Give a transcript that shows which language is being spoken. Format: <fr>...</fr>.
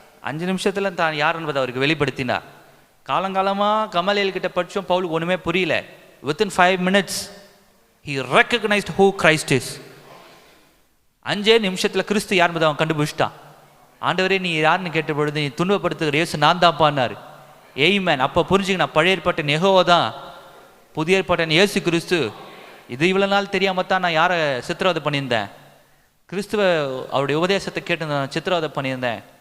<ta>5 நிமிஷத்தில் தான் யார் என்பதை அவருக்கு வெளிப்படுத்தினார். காலங்காலமாக கமலியல் கிட்ட படித்தோம், பவுலுக்கு ஒன்றுமே புரியல.</ta> <en>Within 5 minutes he recognized who Christ is.</en> <ta>5 நிமிஷத்தில் கிறிஸ்து யார் என்பதை அவன் கண்டுபிடிச்சிட்டான். ஆண்டவரே நீ யாருன்னு கேட்ட பொழுது, நீ துன்பப்படுத்துகிற இயேசு நான் தான் பான்னார். ஏய்மேன். அப்போ புரிஞ்சுக்கணும், பழைய ஏற்பாட்டின் யெகோவா தான், புதிய ஏற்பாட்டின் இயேசு கிறிஸ்து. இது இவ்வளோ நாள் தெரியாமல் தான் நான் யாரை சித்திரவதை பண்ணியிருந்தேன், கிறிஸ்துவ அவருடைய உபதேசத்தை கேட்டு நான் சித்திரவதை பண்ணியிருந்தேன்.</ta>